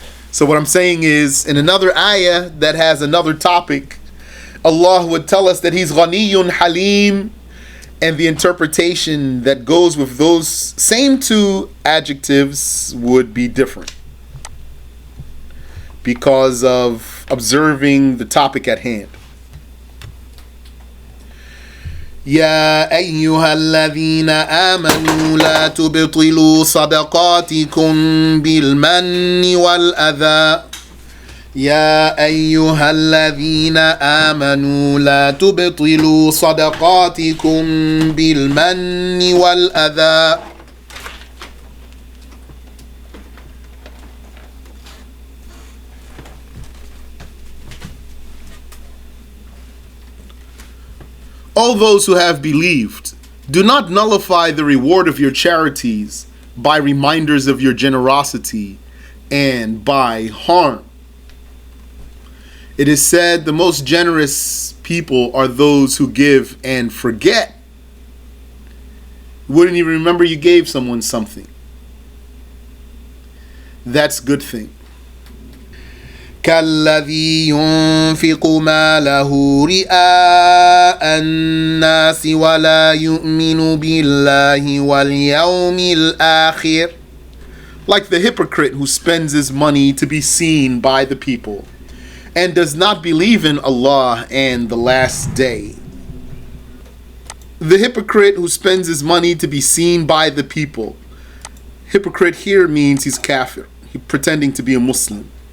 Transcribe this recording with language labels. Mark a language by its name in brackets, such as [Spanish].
[English] So what I'm saying is, in another ayah that has another topic, Allah would tell us that He's Ghaniyun Halim, and the interpretation that goes with those same two adjectives would be different because of observing the topic at hand. [Arabic] يا أيها الذين آمنوا لا تبطلوا صدقاتكم بالمن والأذى يا أيها الذين آمنوا لا تبطلوا صدقاتكم بالمن والأذى. [English] All those who have believed, do not nullify the reward of your charities by reminders of your generosity and by harm. It is said the most generous people are those who give and forget. You wouldn't even remember you gave someone something. That's a good thing. [Arabic] كالذي ينفق ماله رئاء الناس ولا يؤمن بالله واليوم الآخر. [English] Like the hypocrite who spends his money to be seen by the people and does not believe in Allah and the last day. The hypocrite who spends his money to be seen by the people. Hypocrite here means he's kafir, he's pretending to be a Muslim.